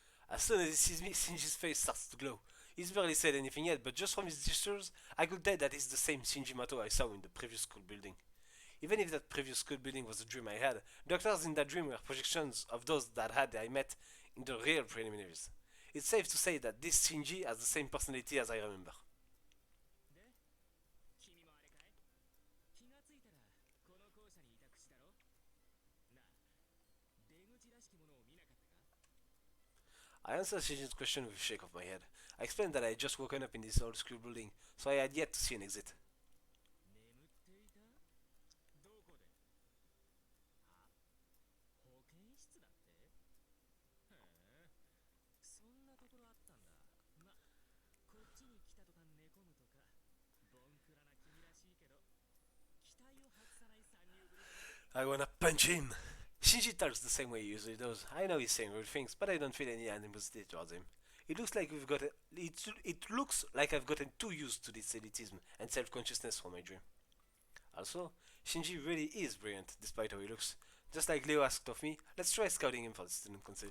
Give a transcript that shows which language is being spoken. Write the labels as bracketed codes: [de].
[en] As soon as he sees me, Shinji's face starts to glow. He's barely said anything yet, but just from his gestures, I could tell that it's the same Shinji Mato I saw in the previous school building. Even if that previous school building was a dream I had, doctors in that dream were projections of those that had I met in the real preliminaries. It's safe to say that this Shinji has the same personality as I remember. [ja] で、君もあれかい？気がついたらこの校舎にいた口だろ？なあ、出口らしきものを見なかったか？ [en] I answered Shinji's question with a shake of my head. I explained that I had just woken up in this old school building, so I had yet to see an exit. [ja] 眠っていた？どこで？あ、保健室だって？へえ、そんなところあったんだ。ま、こっちに来た途端寝込むとか、ボンクラな君らしいけど、期待を外さない参入ぶりだね。 [en] I wanna punch him! Shinji talks the same way he usually does. I know he's saying rude things, but I don't feel any animosity towards him. It looks like it looks like I've gotten too used to this elitism and self-consciousness from my dream. Also, Shinji really is brilliant, despite how he looks. Just like Leo asked of me, let's try scouting him for the student council.